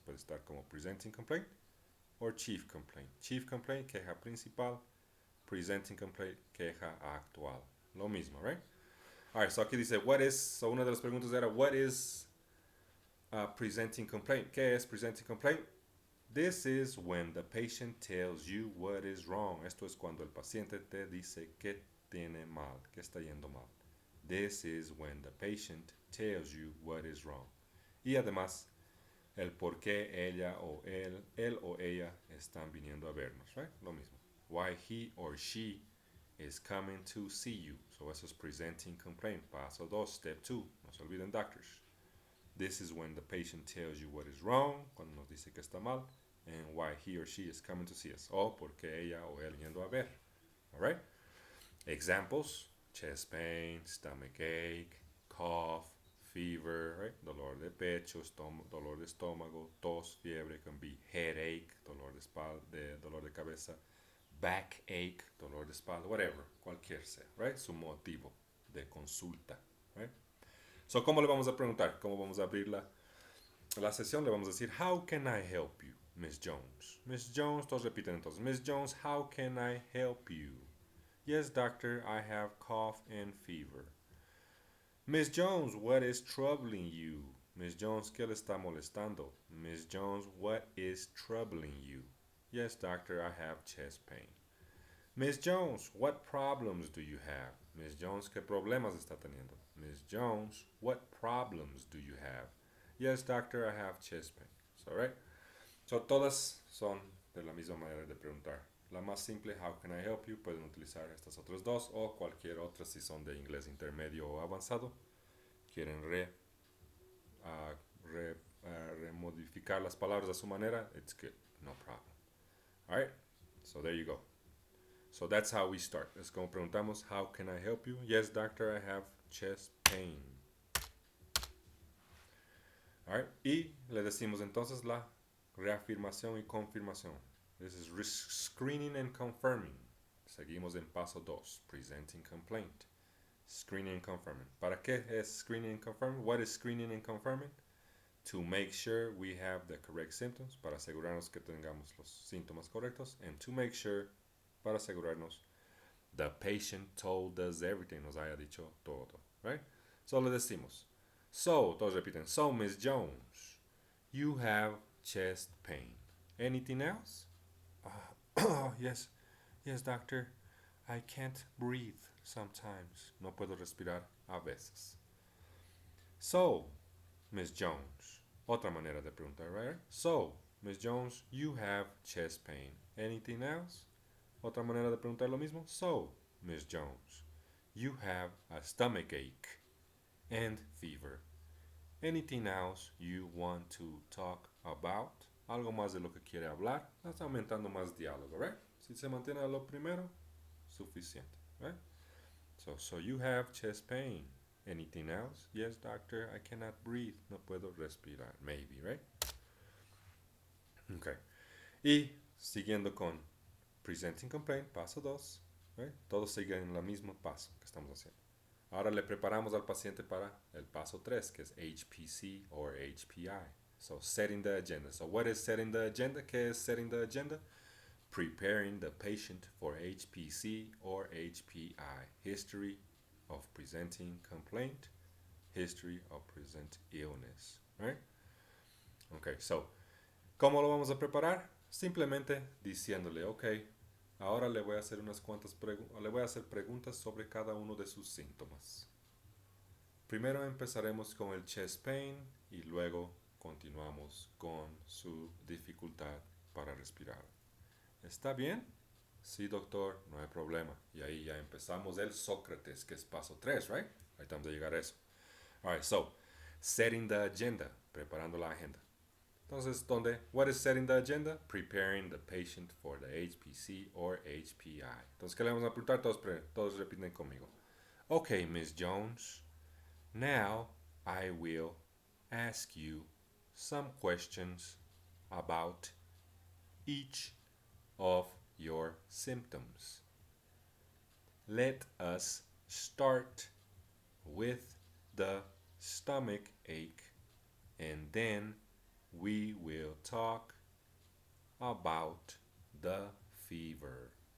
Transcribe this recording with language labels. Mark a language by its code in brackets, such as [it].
[es] Puede estar como presenting complaint o chief complaint. Chief complaint, queja principal. Presenting complaint, queja actual. Lo mismo, right? [en] Alright, so [es] aquí dice, [en] what is, so [es] una de las preguntas era, [en] what is presenting complaint? [es] ¿Qué es presenting complaint? [en] This is when the patient tells you what is wrong. [es] Esto es cuando el paciente te dice que tiene mal, que está yendo mal. [en] This is when the patient tells you what is wrong. [es] Y además, el por qué ella o él o ella están viniendo a vernos, right? Lo mismo. [en] Why he or she is coming to see you. [es] So eso es presenting complaint. Paso 2, [en] step 2. [es] No se olviden, [en] doctors. This is when the patient tells you what is wrong, [es] cuando nos dice que está mal, [en] and why he or she is coming to see us. [es] O por qué ella o él yendo a ver. [en] Alright? Examples: chest pain, stomach ache, cough, fever, right? [es] Dolor de pecho, dolor de estómago, tos, fiebre, [en] can be headache, [es] dolor de espalda, dolor de cabeza, backache, dolor de espalda, [en] whatever, [es] cualquier sea, right? Su motivo de consulta, right? So, ¿cómo le vamos a preguntar? ¿Cómo vamos a abrir la sesión? Le vamos a decir, [en] how can I help you, Miss Jones? Miss Jones, [es] todos repiten entonces, [en] Miss Jones, how can I help you? Yes, doctor, I have cough and fever. Miss Jones, what is troubling you? [es] Miss Jones, ¿qué le está molestando? [en] Miss Jones, what is troubling you? Yes, doctor, I have chest pain. Miss Jones, what problems do you have? [es] Miss Jones, ¿qué problemas está teniendo? [en] Miss Jones, what problems do you have? Yes, doctor, I have chest pain. So, right? [es] So, todas son de la misma manera de preguntar. La más simple, [en] how can I help you? [es] Pueden utilizar estas otras dos o cualquier otra si son de inglés intermedio o avanzado. Quieren remodificar las palabras a su manera, [en] it's good, no problem. Alright, so there you go. So that's how we start. [es] Es como preguntamos, [en] how can I help you? Yes, doctor, I have chest pain. [es] Alright, y le decimos entonces la reafirmación y confirmación. [en] This is screening and confirming. [es] Seguimos en paso 2, [en] presenting complaint. Screening and confirming. [es] ¿Para qué es screening and confirming? [en] What is screening and confirming? To make sure we have the correct symptoms, [es] para asegurarnos que tengamos los síntomas correctos, [en] and to make sure, [es] para asegurarnos, [en] the patient told us everything, [es] nos haya dicho todo, [en] right? So [es] le decimos, [en] so, [es] todos repiten, [en] so Miss Jones, you have chest pain. Anything else? Yes, doctor, I can't breathe sometimes. [es] No puedo respirar a veces. So, Miss Jones, otra manera de preguntar, right? [en] So, Miss Jones, you have chest pain. Anything else? [es] Otra manera de preguntar lo mismo. [en] So, Miss Jones, you have a stomach ache and fever. Anything else you want to talk about? [es] Algo más de lo que quiere hablar. Está aumentando más diálogo, right? Si se mantiene a lo primero, suficiente, [en] right? So you have chest pain. Anything else? Yes, doctor, I cannot breathe. [es] No puedo respirar. [en] Maybe, right? Okay. [es] Y siguiendo con presenting complaint, paso 2, right? Todos siguen en el mismo paso que estamos haciendo. Ahora le preparamos al paciente para el paso 3, que es HPC or HPI. [en] So, setting the agenda. So, what is setting the agenda? [es] ¿Qué es setting the agenda? [en] Preparing the patient for HPC or HPI. History of presenting complaint. History of present illness. Right? [es] Okay, so, ¿cómo lo vamos a preparar? Simplemente diciéndole, ok, ahora le voy a hacer unas cuantas le voy a hacer preguntas sobre cada uno de sus síntomas. Primero empezaremos con el chest pain y luego continuamos con su dificultad para respirar. ¿Está bien? Sí, doctor, no hay problema. Y ahí ya empezamos el Sócrates, que es paso 3, right? Ahí estamos a llegar a eso. [en] Alright, so, setting the agenda, [es] preparando la agenda. [en] Entonces, what is setting the agenda? Preparing the patient for the HPC or HPI. [es] Entonces, ¿qué le vamos a apuntar? Todos repiten conmigo. [en] Okay, Miss Jones, now I will ask you some questions about each of your symptoms. Let us start with the stomach ache, and then we will talk about the fever.